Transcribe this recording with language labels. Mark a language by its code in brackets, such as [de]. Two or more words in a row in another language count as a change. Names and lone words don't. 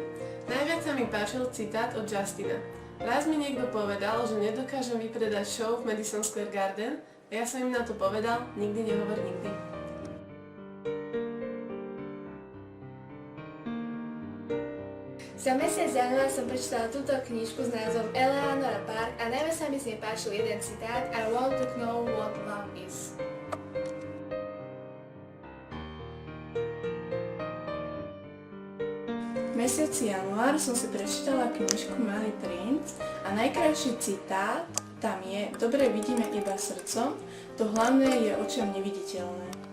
[sk] Najviac sa mi páčil citát od Justina. Raz mi niekto povedal, že nedokážem vypredať show v Madison Square Garden a ja som im na to povedal, nikdy nehovor nikdy. Za mesiac január som prečítala túto knižku s názvom Eleanora Park a najviac sa mi z nej páčil jeden citát: [en] I want to know what love is. [sk] V mesiaci január som si prečítala knižku Malý princ a najkrajší citát tam je: dobre vidíme iba srdcom, to hlavné je očiam neviditeľné.